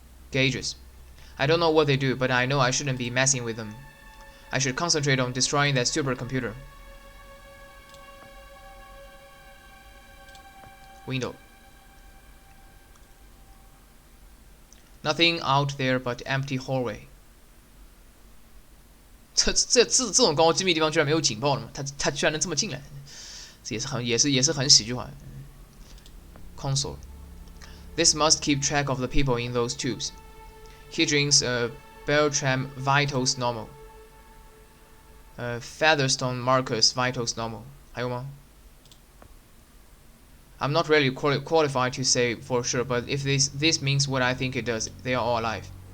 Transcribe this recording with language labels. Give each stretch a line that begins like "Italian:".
English: Gauges. I don't know what they do, but I know I shouldn't be messing with them. I should concentrate on destroying that supercomputer. Window. Nothing out there but empty hallway.
Chinese: 这种高机密地方居然没有警报了吗？他居然能这么进来，这也是很喜剧化。
English: Console. This must keep track of the people in those tubes. He drinks Beltram Vitals Normal. Featherstone Marcus Vitals Normal.
Chinese: 还有吗？
English: I'm not really qualified to say for sure, but if this means what I think it does, they are all alive.